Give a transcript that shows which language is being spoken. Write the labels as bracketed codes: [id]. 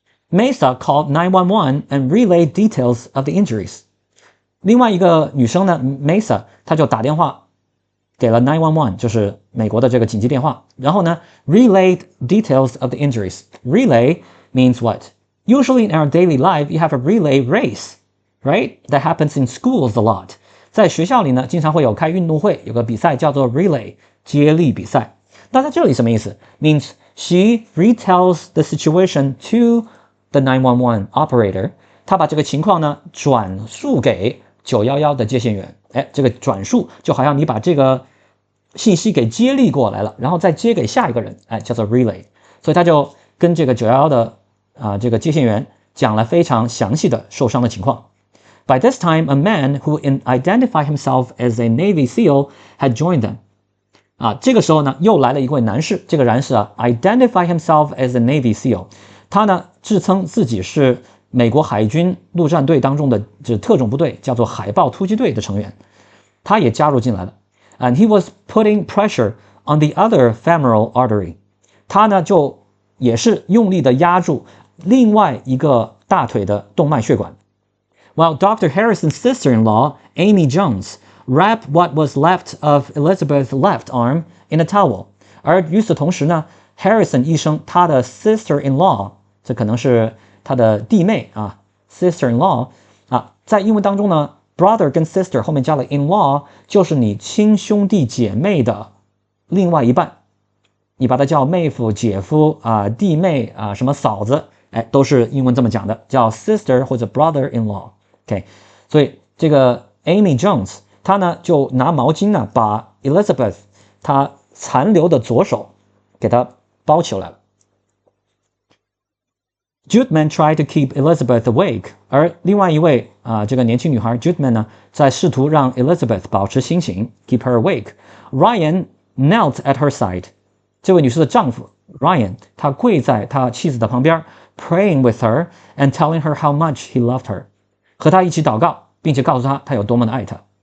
[en] Mesa called 911 and relayed details of the injuries. [zh] 另外一个女生呢 ，Mesa 她就打电话给了911，就是美国的这个紧急电话，然后呢 [en] relayed details of the injuries. Relay means what? Usually in our daily life, you have a relay race, right? That happens in schools a lot. [zh] 在学校里呢，经常会有开运动会，有个比赛叫做 relay 接力比赛。那在这里什么意思 [en] ？Means she retells the situation to the 911 operator. [zh] 她把这个情况呢转述给911的接线员。这个转述就好像你把这个信息给接力过来了，然后再接给下一个人，叫做 relay。所以他就跟这个911的这个接线员讲了非常详细的受伤的情况。 [en] By this time, a man who identified himself as a Navy SEAL had joined them. [zh] 这个时候呢，又来了一位男士，这个男士 [en] identify himself as a Navy SEAL， [zh] 他呢自称自己是美国海军陆战队当中的特种部队，叫做海豹突击队的成员，他也加入进来了。 [en] And he was putting pressure on the other femoral artery. [zh] 他呢就也是用力的压住另外一个大腿的动脉血管。 [en] While Dr. Harrison's sister-in-law, Amy Jones, wrapped what was left of Elizabeth's left arm in a towel. [zh] 而与此同时呢 ，Harrison 医生他的 sister-in-law， 这可能是他的弟妹sister-in-law 在英文当中呢 ，brother 跟 sister 后面加了 in-law， 就是你亲兄弟姐妹的另外一半。你把它叫妹夫、姐夫弟妹什么嫂子，都是英文这么讲的，叫 sister 或者 brother-in-law。OK， 所以这个 Amy Jones 她呢就拿毛巾呢把 Elizabeth 她残留的左手给她包起来了。 [en] Judeman tried to keep Elizabeth awake， [zh] 而另外一位这个年轻女孩 Judeman 呢在试图让 Elizabeth 保持清醒 ， [en] keep her awake。 Ryan knelt at her side。 [zh] 这位女士的丈夫 Ryan， 他跪在他妻子的旁边 ， [en] praying with her and telling her how much he loved her， [zh] 和她一起祷告，并且告诉她他有多么的爱她。